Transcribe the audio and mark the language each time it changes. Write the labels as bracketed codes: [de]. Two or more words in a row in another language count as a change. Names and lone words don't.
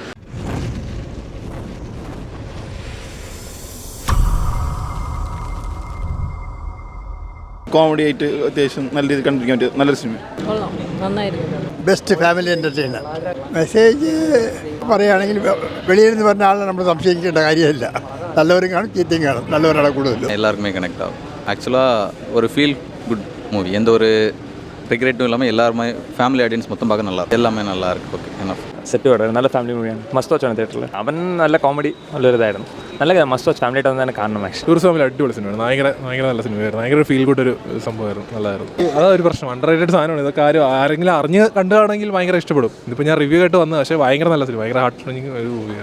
[ml] കോമഡി ആയിട്ട് അത്യാവശ്യം നല്ല രീതിയിൽ കണ്ടിരിക്കാൻ പറ്റിയ നല്ലൊരു സിനിമ. [en] best family entertainer. [ml] മെസ്സേജ് പറയുകയാണെങ്കിൽ വെളിയിൽ നിന്ന് പറഞ്ഞ ആളെ നമ്മൾ സംശയിക്കേണ്ട കാര്യമില്ല. നല്ലവരും കാണും, ചീത്തയും കാണും. നല്ലവരാണ് കൂടുതലും. [ta] எல்லாருக்குமே கனெக்ட் ஆகும். ஆக்சுவலாக ஒரு [en] feel good movie. [ta] எந்த ஒரு ரிக்ரெட்டும் இல்லாமல் எல்லாருமே [en] family audience [ta] மொத்தம் பார்க்க நல்லா இருக்கும். எல்லாமே நல்லா இருக்குது. [ml] ഓക്കെ എന്നാ സെറ്റ് വളരെ നല്ല [en] family movie. must watch [ml] തിയേറ്ററിൽ. അവൻ നല്ല കോമഡി നല്ലൊരു ഇതായിരുന്നു. നല്ല [en] must watch family [ml] ആയിട്ട് തന്നെ കാണണം. ആക്ച്വലി ടൂറിസ്റ്റ് ഫാമിലി അടിപൊളി സിനിമയാണ്. ഭയങ്കര നല്ല സിനിമയായിരുന്നു. ഭയങ്കര [en] feel good [ml] ഒരു സംഭവമായിരുന്നു. നല്ലതായിരുന്നു. അതൊരു പ്രശ്നം, [en] under rated [ml] സാധനമാണ്. ഇതൊക്കെ ആരെങ്കിലും അറിഞ്ഞ് കണ്ടുകാണെങ്കിൽ ഭയങ്കര ഇഷ്ടപ്പെടും. ഇതിപ്പോൾ ഞാൻ റിവ്യൂ ആയിട്ട് വന്നത്, പക്ഷേ ഭയങ്കര നല്ല സിനിമ, ഭയങ്കര [en] heart touching [ml] ഒരു മൂവിയാണ്.